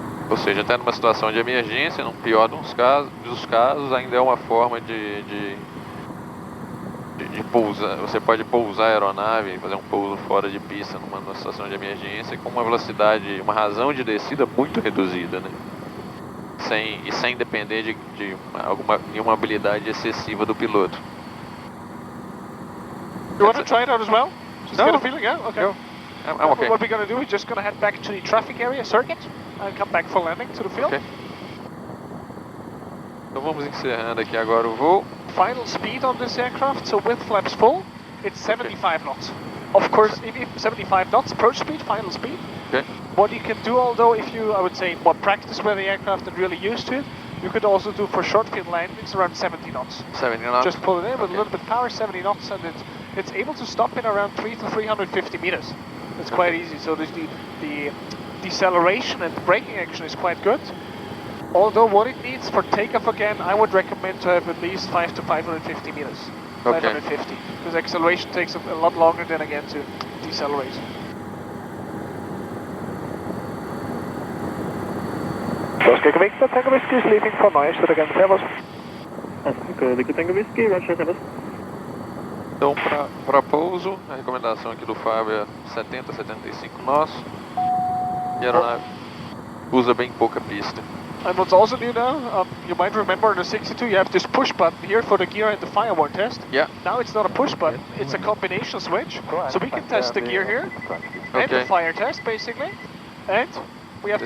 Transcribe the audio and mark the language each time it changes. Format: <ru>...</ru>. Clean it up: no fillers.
<pt>Ou seja, até numa situação de emergência, no pior dos casos, ainda é uma forma de pousar. Você pode pousar a aeronave, fazer um pouso fora de pista numa situação de emergência com uma velocidade, uma razão de descida muito reduzida, né? Sem depender de nenhuma habilidade excessiva do piloto.</pt> <en>You want to try it out as well? Just No. get a feeling, yeah? Okay. No, I'm okay. What we're going to do is just going to head back to the traffic area circuit and come back for landing to the field. Okay.</en> <pt>Então vamos encerrando aqui agora o voo.</pt> <en>Final speed on this aircraft, so with flaps full, it's 75 knots. Of course, if 75 knots, approach speed, final speed. Okay. What you can do, although if you, I would say, more practice with the aircraft and really used to it, you could also do for short field landings around 70 knots. 70 knots. Just pull it in with Okay. a little bit of power, 70 knots, and it's able to stop in around 300 to 350 meters. It's quite easy. So the deceleration and braking action is quite good. Although what it needs for takeoff again, I would recommend to have at least 500 to 550 meters. Okay. 550, because acceleration takes a lot longer than again to decelerate. Oscar Victor, Tango Whiskey is leaving for Neustadt again, Fellows. Oscar Victor Tango Whiskey, Roger, Fellows.</en> <pt>Então, para pouso, a recomendação aqui do Fábio é 70, 75 nós. E a aeronave usa bem pouca pista.</pt> <en>And what's also new now, you might remember in the 62 you have this push button here for the gear and the firewall test. Yeah. Now it's not a push button, it's a combination switch. So we can test the gear here and the fire test basically. And we have The</en>